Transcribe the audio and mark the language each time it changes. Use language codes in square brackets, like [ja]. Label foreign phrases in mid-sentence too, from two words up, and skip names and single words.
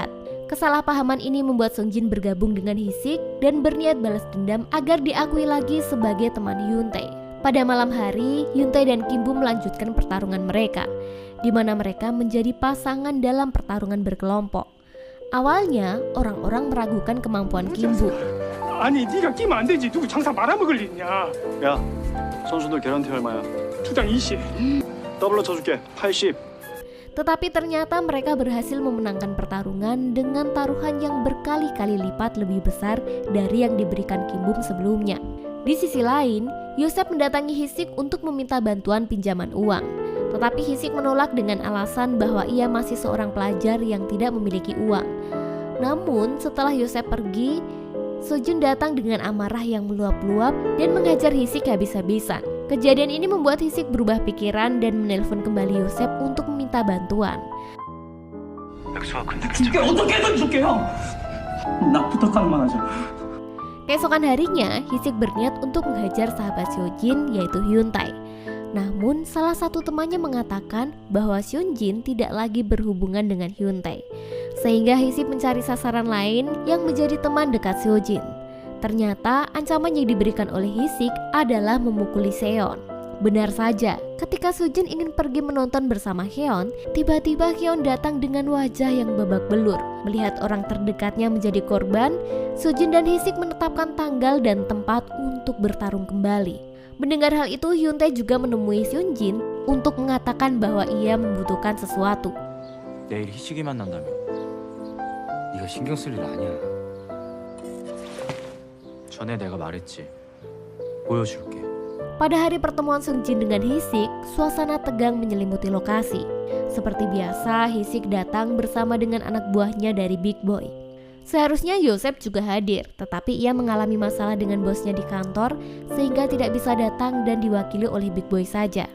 [id] Kesalahpahaman ini membuat Sung Jin bergabung dengan Hisik dan berniat balas dendam agar diakui lagi sebagai teman Hyun Tae. Pada malam hari, Hyun Tae dan Kim Bum melanjutkan pertarungan mereka, di mana mereka menjadi pasangan dalam pertarungan berkelompok. Awalnya, orang-orang meragukan kemampuan Kim Bum. [ko] 아니 네가 끼면 안 되지. 누구 장사 말아먹을 일이냐. 야, 선수들 개런티 얼마야? 투당 20. 더블로 쳐줄게. 80. [id] Tetapi ternyata mereka berhasil memenangkan pertarungan dengan taruhan yang berkali-kali lipat lebih besar dari yang diberikan Kim Bum sebelumnya. Di sisi lain, Yosep mendatangi Hisik untuk meminta bantuan pinjaman uang. Tetapi Hisik menolak dengan alasan bahwa ia masih seorang pelajar yang tidak memiliki uang. Namun setelah Yosep pergi, Sojun datang dengan amarah yang meluap-luap dan menghajar Hisik habis-habisan. Kejadian ini membuat Hisik berubah pikiran dan menelpon kembali Yosep untuk meminta bantuan. [ko] 줄게 어떻게든 줄게요. 나 부탁하는 만 하죠. [id] Keesokan harinya, Hisik berniat untuk menghajar sahabat Seojin yaitu Hyun Tae. Namun, salah satu temannya mengatakan bahwa Seojin tidak lagi berhubungan dengan Hyun Tae. Sehingga Hisik mencari sasaran lain yang menjadi teman dekat Seojin. Ternyata, ancaman yang diberikan oleh Hisik adalah memukuli Seon. Benar saja, ketika Sojin ingin pergi menonton bersama Hyun, tiba-tiba Hyun datang dengan wajah yang babak belur. Melihat orang terdekatnya menjadi korban, Sojin dan Hisik menetapkan tanggal dan tempat untuk bertarung kembali. Mendengar hal itu, Hyun Tae juga menemui Seonjin untuk mengatakan bahwa ia membutuhkan sesuatu. [ko] 내일 희식이 만난다며. 네가 신경 쓸 일 아니야. 전에 내가 말했지. 보여줄게. [id] Pada hari pertemuan Seonjin dengan Hisik, suasana tegang menyelimuti lokasi. Seperti biasa, Hisik datang bersama dengan anak buahnya dari Big Boy. Seharusnya Yosep juga hadir, tetapi ia mengalami masalah dengan bosnya di kantor sehingga tidak bisa datang dan diwakili oleh Big Boy saja.